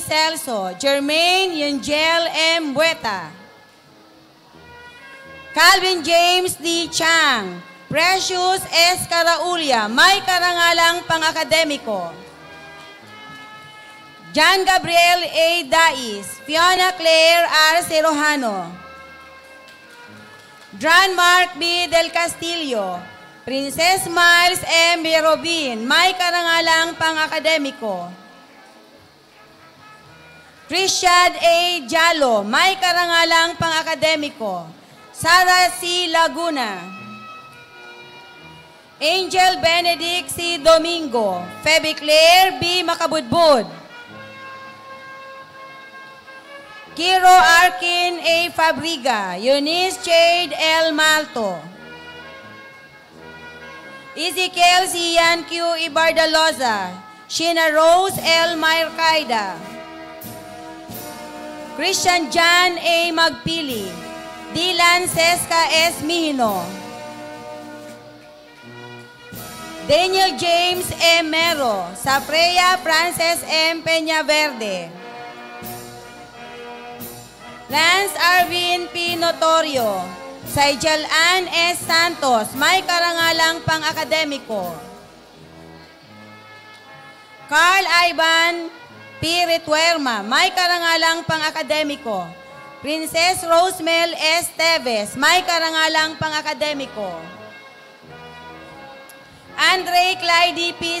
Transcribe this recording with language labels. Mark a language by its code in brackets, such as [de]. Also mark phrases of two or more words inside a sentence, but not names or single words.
[tl] Celso, Jermaine Yungel M. Bueta, Calvin James D. Chang, Precious S. Caraulia, may karangalang pang-akademiko, John Gabriel A. Dais, Fiona Claire R. Serojano, John Mark B. Del Castillo, Princess Miles M. Robin, may karangalang pang-akademiko, Christian A. Jalo, may karangalang pang-akademiko, Sarah C. Laguna, Angel Benedict C. Domingo, Feby Claire B. Makabudbud, Kiro Arkin A. Fabriga, Eunice Jade L. Malto, Ezekiel Cian Q. Ibardaloza, Sheena Rose L. Mayrcaida, Christian John A. Magpili, Dylan Cesca S. Mihino, Daniel James M. Mero, Sapreya Frances M. Peñaverde, Lance Arvin P. Notorio, Saijal Ann S. Santos, may karangalang pang-akademiko, Carl Ivan P. Rituerma, may karangalang pang-akademiko, Princess Rosemel S. Teves, may karangalang pang-akademiko, Andre Clyde P.